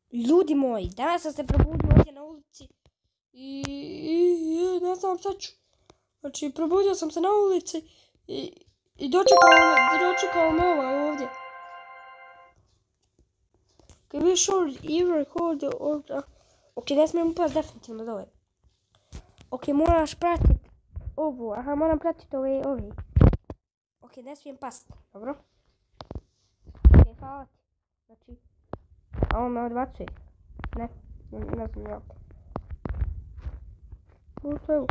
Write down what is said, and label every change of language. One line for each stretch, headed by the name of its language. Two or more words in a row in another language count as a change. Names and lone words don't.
Croatian: Ljudi moji, danas sam se probudio ovdje na ulici i ne znam šta ću. Znači, probudio sam se na ulici i dočekao me ovaj ovdje.
English: Okay, we should either record or...
Croatian: Ok, ne smijem upast definitivno dole. Ok, moraš pratit ovu. Aha, moram pratit ovi. Ok, ne smijem past, dobro? Ok, hvala ti. Znači, a on me odbacuje. Ne znam ja. Što je ovo?